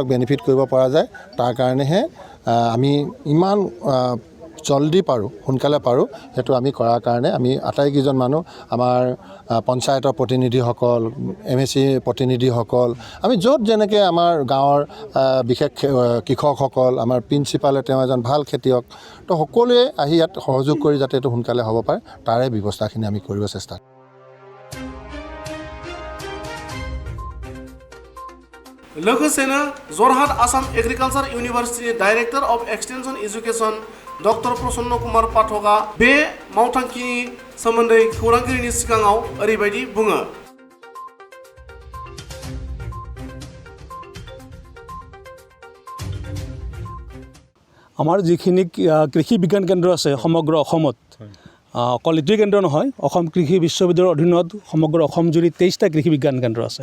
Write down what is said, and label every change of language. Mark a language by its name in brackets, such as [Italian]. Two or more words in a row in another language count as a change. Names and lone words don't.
[Assamese] বেনিফিট কৰিব পৰা যায়, তাৰ কাৰণেহে আমি ইমান জলদি পাৰোঁ, সোনকালে পাৰোঁ, সেইটো আমি কৰাৰ কাৰণে আমি আটাইকেইজন মানুহ, আমাৰ পঞ্চায়তৰ প্ৰতিনিধিসকল, MSC প্ৰতিনিধিসকল, আমি য'ত যেনেকৈ আমাৰ গাঁৱৰ বিশেষ কৃষকসকল, আমাৰ প্ৰিন্সিপালে তেওঁ এজন ভাল খেতিয়ক, তো সকলোৱে আহি ইয়াত সহযোগ কৰি যাতে এইটো সোনকালে হ'ব পাৰে তাৰে ব্যৱস্থাখিনি আমি কৰিব চেষ্টা কৰিম। [Bodo] लोगोसेनो जरहाट आसाम एग्रिकालचार इउनिभार्सिटिनि [English] director of extension education [Bodo] डक्टर प्रसन्न कुमार पाठकआ बे मावथांखिनि सोमोन्दै खौरांगिरिनि सिगाङाव ओरैबायदि बुङो। [Assamese] আমাৰ যিখিনি কৃষি বিজ্ঞান কেন্দ্ৰ আছে সমগ্ৰ অসমত, অকল এইটোৱে কেন্দ্ৰ নহয়, অসম কৃষি বিশ্ববিদ্যালয়ৰ অধীনত সমগ্ৰ অসম জুৰি 23টা কৃষি বিজ্ঞান কেন্দ্ৰ আছে।